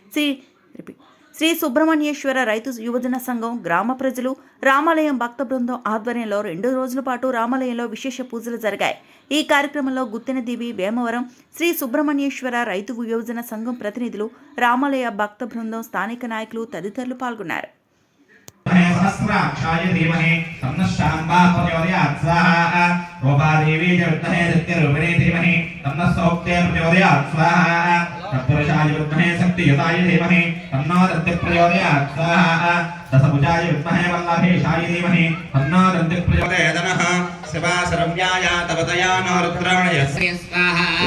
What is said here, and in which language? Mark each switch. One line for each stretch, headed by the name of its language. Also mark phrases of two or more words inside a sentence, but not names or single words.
Telugu: శ్రీ సుబ్రహ్మణ్యేశ్వర రైతు యువజన సంఘం, గ్రామ ప్రజలు, రామాలయం భక్త బృందం ఆధ్వర్యంలో 2 రోజుల పాటు రామాలయంలో విశేష పూజలు జరిగాయి. ఈ కార్యక్రమంలో గుత్తెనదివి వేమవరం శ్రీ సుబ్రహ్మణ్యేశ్వర రైతు యువజన సంఘం ప్రతినిధులు, రామాలయ భక్త బృందం, స్థానిక నాయకులు తదితరులు పాల్గొన్నారు.
Sanskrit: सहस्राक्षाय धीमहि तन्नः शाम्बा प्रचोदयात् स्वाहा रूपादेवी च विद्महे सत्यरूपिणे धीमहि तन्नः सौक्ते प्रचोदयात् स्वाहा तत्पुरुषाय विद्महे शक्तियुताय धीमहि तन्नो दन्तिः प्रचोदयात् स्वाहा दशभुजाय विद्महे वल्लभेशाय धीमहि तन्नो दन्तिः प्रचोदयात् नमः शिवा सर्व्याय तपतया नो रुद्राणयस्य स्वाहा